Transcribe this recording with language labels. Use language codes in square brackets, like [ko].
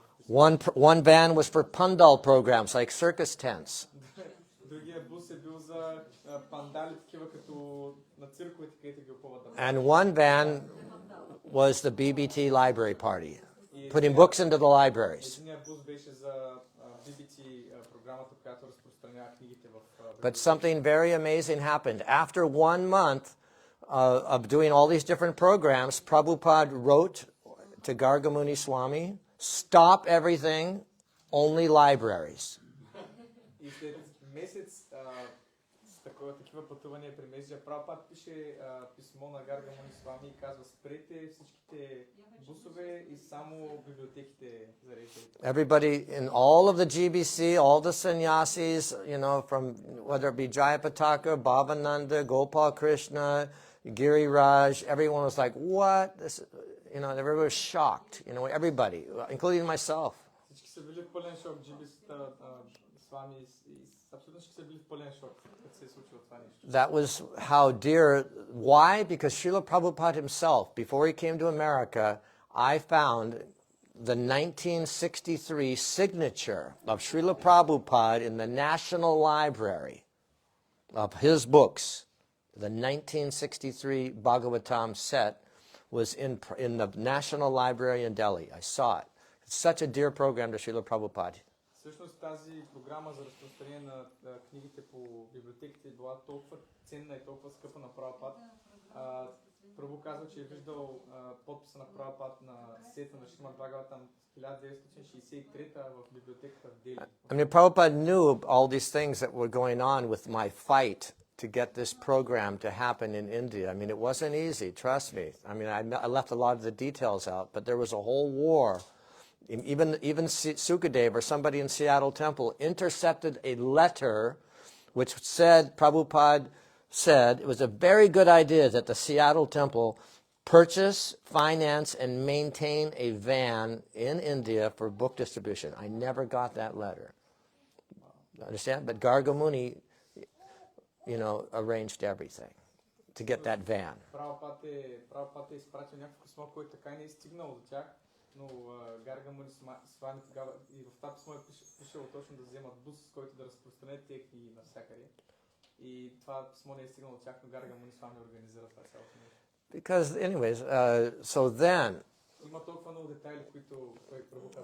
[en] One van was for pandal programs like circus tents. [bg] Другия бус е бил за пандали, такива като на цирковете, където ги опъват. [en] And one van was the BBT library party, putting books into the libraries. [bg] Единия бус беше за BBT програмата, която разпространява книгите в... [en] But something very amazing happened. After 1 month of doing all these different programs, Prabhupada wrote to Gargamuni Swami, stop everything, only libraries. [bg] И след месец с такива пътувания при Месия, Прабхупад пише писмо на Гаргамуни Свами и казва: спрете всичките бусове и само библиотеките зареждайте. [en] Everybody in all of the GBC, all the sannyasis, from whether it be Jayapataka, Bhavananda, Gopal Krishna, Giri Raj, everyone was like, what? This, everybody was shocked, everybody, including myself. [bg] Всички са били в пълен шок, джибисата, Свами и абсолютно всички са били в пълен шок, като се е случило това нещо. [en] That was how dear. Why? Because Srila Prabhupada himself, before he came to America, I found the 1963 signature of Srila Prabhupada in the National Library of his books. The 1963 Bhagavatam set was in the National Library in Delhi. I saw it. It's such a dear program to Srila Prabhupada. [bg] Всъщност тази програма за разпространение на книгите по библиотеките била толкова ценна и толкова скъпа на Прабхупад. Прабху казва, че е виждал подписа на Прабхупад на сета на Шримад Бхагаватам 1963 в библиотеката в Дели. [en] I mean, Prabhupada knew all these things that were going on with my fight to get this program to happen in India. I mean, it wasn't easy, trust me. I mean, I left a lot of the details out, but there was a whole war. Even Sukadev or somebody in Seattle Temple intercepted a letter which said, Prabhupada said, it was a very good idea that the Seattle Temple purchase, finance, and maintain a van in India for book distribution. I never got that letter. Understand? But Gargamuni, arranged everything to get that van. [bg] Прабхупад е изпратил някакво писмо, което така и не е стигнало до тях, но Гаргамуни Свами тогава и в това писмо е пишело точно да вземат бус, с който да разпространят тези книги навсякъде. И това писмо не е стигнало до тях, но Гаргамуни Свами организира това цялото нещо. [en] Because, anyways, so then, [bg] Има толкова много детайли, които той Прабхупад...